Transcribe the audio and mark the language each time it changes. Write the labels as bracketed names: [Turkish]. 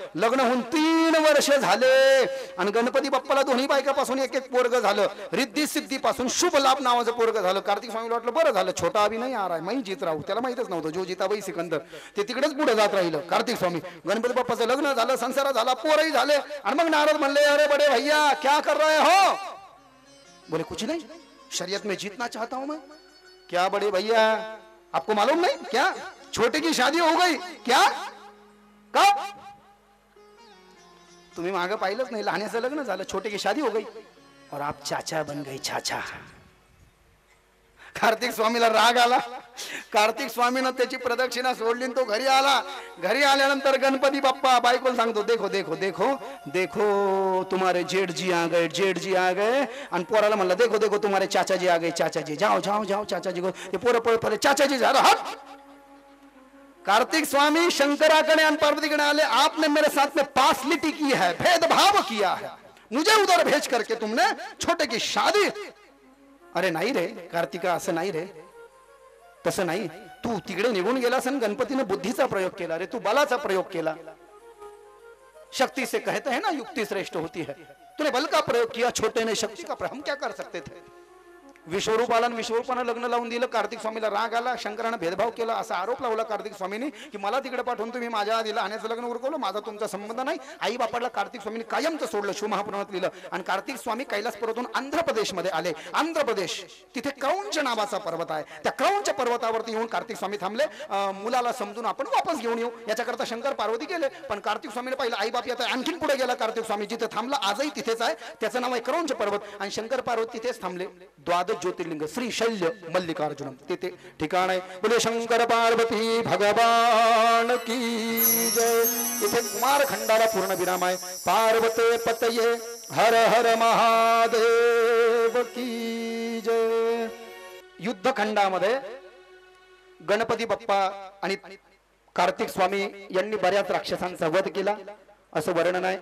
[Marathi] लग्न होऊन 3 वर्ष झाले आणि गणपती बाप्पाला दोन्ही बायकापासून एक एक पोरग झालं. रिद्धी सिद्धी पासून शुभ लाभ नावाचं पोरग झालं. कार्तिक स्वामीला वाटलं बरं झालं, [Hindi] छोटा अभि नाही आ रहा है, मैं जीत राहू. [Marathi] त्याला माहितच नव्हतं जो जिताबाई सिकंदर ते तिकडेच पुढे जात राहिलं. कार्तिक स्वामी गणपती बाप्पाचं लग्न झालं, संसार झाला, पोरही झाले. आणि मग नारद म्हणले [Hindi] अरे बडे भैया क्या कर रहे हो. बोले कुछ नहीं, शरीयत में जीतना चाहता हूं मैं. क्या बड़े भैया आपको मालूम नहीं क्या छोटे की शादी हो गई क्या. कब. [Marathi] तुम्ही मागे पाहिलंच नाही, लहान्याचं लग्न झालं, [Hindi] छोटे की शादी हो गई और आप चाचा बन गई चाचा. [Marathi] कार्तिक स्वामीला राग आला. कार्तिक स्वामीनं त्याची प्रदक्षिणा सोडली, तो घरी आला. घरी आल्यानंतर गणपती बाप्पा बायकोला सांगतो [Hindi] देखो देखो देखो देखो तुम्हारे जेठ जी आ गए, जेठ जी आ गए. [Marathi] आणि पोराला म्हणलं [Hindi] देखो देखो तुम्हारे चाचा जी आ गए, चाचा जी जाओ जाओ जाओ चाचा जी को. [Marathi] ते पोरं पळत पडले, चाचा जी झालं हट. कार्तिक स्वामी शंकराकडे आणि पार्वतीकडे आले. [Hindi] आपने मेरे साथ में पासलिटी की है, भेदभाव किया है, मुझे उधर भेज करके तुमने छोटे की शादी. [Marathi] अरे नाही रे कार्तिका, असं नाही रे, तसं नाही. तू तिकडे निघून गेलास आणि गणपतीने बुद्धीचा प्रयोग केला रे, तू बलाचा प्रयोग केला. [Hindi] शक्ति से कहते हैं ना युक्ति श्रेष्ठ होती है. तूने बल का प्रयोग किया, छोटे ने शक्ति का प्रयोग. हम क्या कर सकते थे. [Marathi] विश्वरूपाला विश्वरूपानं लग्न लावून दिलं. कार्तिक स्वामीला राग आला. शंकरानं भेदभाव केला असा आरोप लावला कार्तिक स्वामीने की मला तिकडे पाठवून तुम्ही माझ्या आधी लहान्याचं लग्न उरकवलं, माझा तुमचा संबंध नाही. आई बापाला कार्तिक स्वामीने कायमचं सोडलं. शिवमहापुराणात लिहिलं. आणि कार्तिक स्वामी कैलास पर्वतून आंध्र प्रदेशमध्ये आले. आंध्र प्रदेश तिथे क्रौंच नावाचा पर्वत आहे. त्या क्रौंच पर्वतावरती येऊन कार्तिक स्वामी थांबले. मुलाला समजून आपण वापस घेऊन येऊ याच्याकरता शंकर पार्वती गेले. पण कार्तिक स्वामीने पाहिलं आई बाप आता आणखीन पुढे गेला. कार्तिक स्वामी जिथे थांबला आजही तिथेच आहे. त्याचं नाव आहे क्रौंच पर्वत. आणि शंकर पार्वती तिथेच थांबले. द्वादशी ज्योतिर्लिंग श्री शैल्य मल्लिकार्जुनम ते ठिकाण आहे. [Hindi] बोले शंकर पार्वती भगवान की जय. [Marathi] इथे कुमारखंडाला पूर्ण विराम आहे. [Hindi] पार्वते पतये हर हर महादेव की जय. [Marathi] युद्धखंडामध्ये गणपती बाप्पा आणि कार्तिक स्वामी यांनी बऱ्याच राक्षसांचा वध केला असं वर्णन आहे.